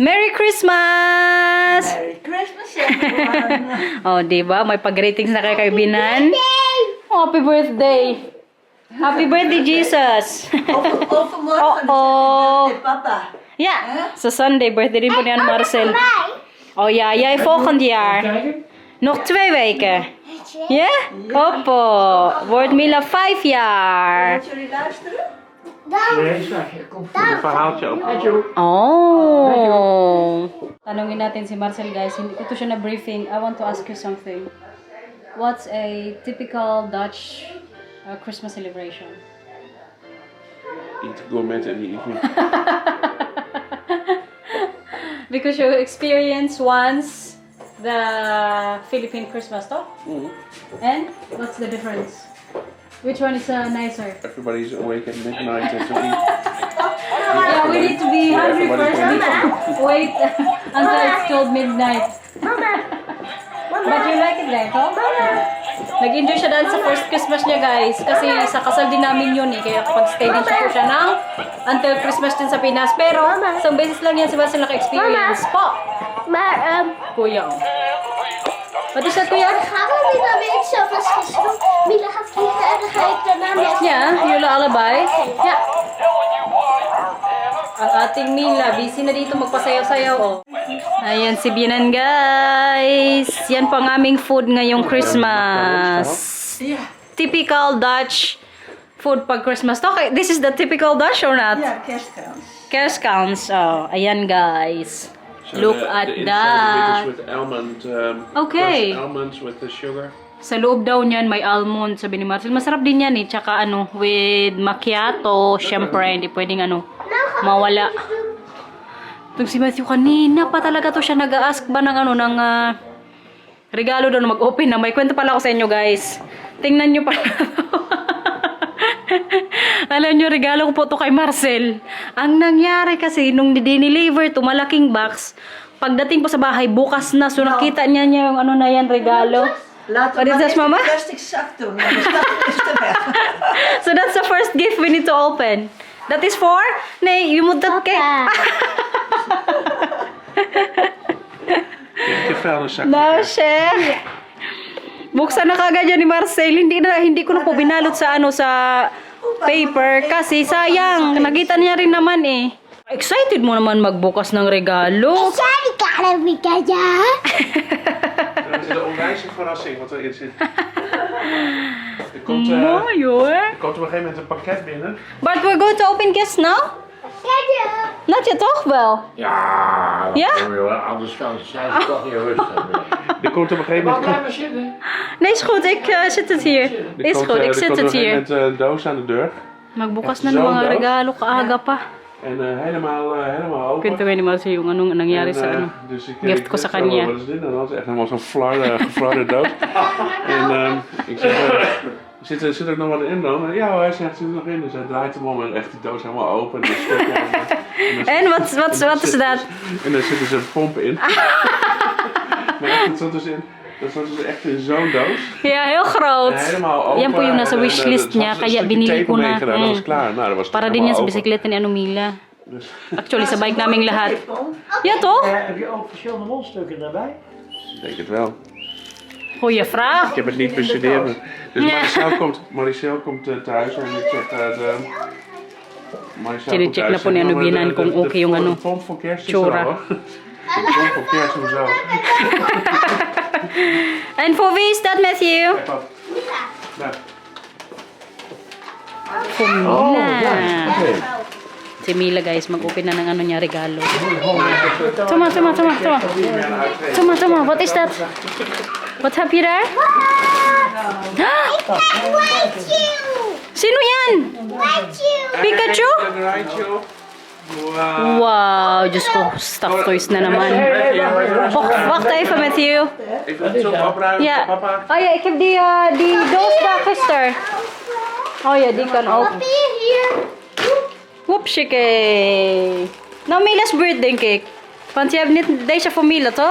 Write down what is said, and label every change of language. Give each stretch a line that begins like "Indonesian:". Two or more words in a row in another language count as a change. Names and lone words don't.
English: Merry Christmas! Merry Christmas, everyone!
Filipino: Oh, diba? May pag-greetings na kayo kay Binan.
English: Oh, happy birthday! Happy birthday, Jesus!
Filipino: Oh, Papa. Yeah, sa Sunday, birthday din po ni Marcel.
Dutch: Oh ja, jij volgend jaar. Nog 2 weken. Ja? Hoppo. Wordt Mila 5 jaar. Moet jullie luisteren? Een verhaaltje op. Oh.
Filipino: Tanungin natin si Marcel guys. Hindi ko to siya na briefing.
English: I want to ask you something. What's a typical Dutch Christmas celebration? Eat gourmet in the evening. Because you experienced once the Philippine Christmas, talk? And what's the difference? Which one is nicer? Everybody's awake at midnight to eat. Yeah, we need to be hungry first. Wait until it's 12 midnight. But you like it there, no?
Filipino: Nag-enjoy siya dahil sa
English: first Christmas
Filipino: niya, guys. Kasi sa kasal din namin yun eh. Kaya kapag stay din siya po siya ng
English: until Christmas
Filipino: din sa Pinas. Pero, isang beses lang yan si Marcel naka-experience. Po!
Dutch: Maar, Kuya. Wat is dat, kuya? gaan we Mila weer iets zelfs doen? Mila gaat vliegen en dan ga ik daarna met... Ja, jullie allebei. Ja.
Filipino: Ang ating Mila, busy na dito magpasayaw-sayaw, oh. Ayan si Bianan, guys. Yan po ang aming food ngayong Christmas.
English: Typical Dutch food
Filipino: pag Christmas.
English: Okay, this is the typical Dutch or not?
Dutch: Ja, kerstkans.
Filipino: Kerstkans. Oh, ayan, guys.
English: So Look the at inside that. of it is with almond. Okay. Crushed almonds with the sugar.
Filipino: Sa loob daw niyan may almond, sabi ni Marcel. Masarap din yan eh. Tsaka ano,
English: with macchiato,
Filipino: syempre, hindi pwedeng ano, mawala. Itong si Matthew kanina pa talaga to siya nag-ask ba ng ano, ng regalo daw na mag-open na. May kwento pala ako sa inyo, guys. Tingnan nyo pala. Alam nyo, regalo ko po to kay Marcel. Ang nangyari kasi, nung dineliver to malaking box, pagdating po sa bahay, bukas na. So nakita niya yung ano na yan, regalo.
Dutch: Laten Wat we is dat, maar mama? even de plastic zak doen. Dan staat het er weg.
English: So that's the first gift we need to open. That is for?
Dutch: Nee, je moet dat kijken. Ik heb vuilniszak.
English: No, chef.
Filipino: Buksan na kagad yan ni Marcel. Hindi ko na po binalot sa ano sa paper kasi sayang. Nakita niya rin naman eh. Excited mo naman magbukas ng regalo.
Dutch: Sorry, Karabika, ja? Dat is een onwijze verrassing wat erin zit. Er komt, Mooi hoor. er komt op een gegeven moment een pakket binnen.
English: But we're going to open gifts now?
Dutch: Kijk,
English: Not yet,
Dutch: toch wel? Ja, Ja? anders zijn ze toch niet rustig meer. Er komt op een gegeven moment. Blijf maar zitten. Nee, is goed. Ik zit het hier. Is goed, ik er zit komt het op een gegeven hier. moment een doos aan de deur.
Filipino: Magbukas na ng mga regalo kaaga pa.
Dutch: En helemaal open.
Filipino: Kwento ni Marcel yung anong nangyari sa ano.
Dutch: Dus
Filipino: gift ko sa kanya.
Dutch: Wat is dit? En dat is echt helemaal zo'n geflarde doos. En ik zeg, zit er nog wat in dan? En ja, hij zegt, zit er nog in. Dus hij draait hem om en echt die doos helemaal open. En, En wat is dat? En daar zitten ze pompen in. Maar echt, dat zat dus echt in zo'n doos. Ja, heel groot. En helemaal open.
Filipino: Yan po yung nasa wishlist niya, kaya binili ko na.
Dutch: Dat was klaar. Nou, dat was
Filipino: Para din yan sa bisikleta ni Anumila.
Dutch: Dus,
Filipino: Actually, sa bike naming lahat.
Dutch: Ja, toch? Heb je ook verschillende mondstukken daarbij? ik denk het wel. Goeie vraag. Ik heb het niet bestuderen. Dus Maricel komt thuis en ik zeg Maricel komt
Filipino: Chine-check na
Dutch: thuis
Filipino: po ni
Dutch: en
Filipino: Ano Binan kung okay yung ano,
Dutch: de pomp van kerst is
Filipino: tsura.
Dutch: er al, hoor. De pomp van kerst, hoezo?
English: And for
Dutch: wie is dat, Matthew? Kijk op. Nou,
English: For Mila.
Dutch: Oké.
Filipino: Si Mila, guys, mag-open na ng ano niya, regalo.
English: Tuma. Tuma. What is that? What have you there?
Filipino: Sino yan? Pikachu?
Dutch: een rijtje op. Wauw.
Filipino: Wow, Diyos ko,
English: stuffed toys
Filipino: na naman.
Dutch: Wacht even, Matthew. Ik wil het zo opruimen, Ja. papa. Oh ja, ik heb die doos daar gisteren. Oh ja, die kan ook. hier. Whoopsjekee. Nou,
English: Mila's birthday cake.
Dutch: Want je hebt niet deze voor Mila, toch?